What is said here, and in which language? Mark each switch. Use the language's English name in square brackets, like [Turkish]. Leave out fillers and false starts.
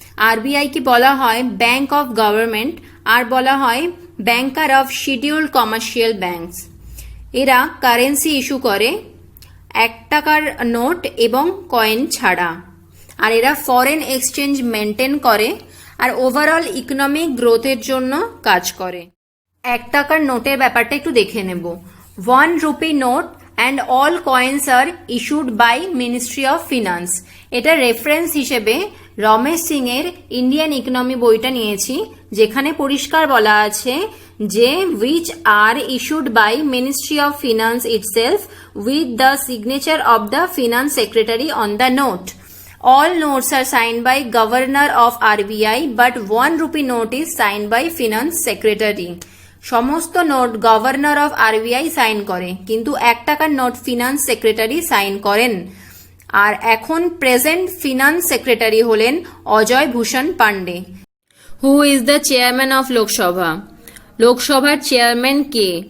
[Bangla] RBI কি বলা হয় ব্যাংক অফ গভর্নমেন্ট, আর বলা হয় ব্যাংকার অফ শিডিউল্ড কমার্শিয়াল ব্যাংকস। এরা কারেন্সি ইস্যু করে 1 টাকার নোট এবং কয়েন ছাড়া। আর এরা ফরেন এক্সচেঞ্জ মেনটেন করে আর ওভারঅল ইকোনমিক গ্রোথের জন্য কাজ করে। 1 টাকার নোটের ব্যাপারটা একটু দেখে নেব। [English] 1 rupee note and all coins are issued by Ministry of Finance। [Bangla] এটা রেফারেন্স হিসেবে রমেশ সিং এর ইন্ডিয়ান ইকোনমি বইটা নিয়েছি, যেখানে পরিষ্কার বলা আছে যে [English] which are issued by Ministry of Finance itself with the signature of the Finance Secretary on the note. All notes are signed by Governor of RBI, but 1 rupee note is signed by Finance Secretary। [Bangla] সমস্ত note governor of RBI sign করে, কিন্তু 1 টাকার note finance secretary sign করেন। আর এখন present finance secretary হলেন অজয় ভূষণ Pandey. [English] Who is the chairman of Lok Sabha? [Bangla] লোকসভার chairman কে?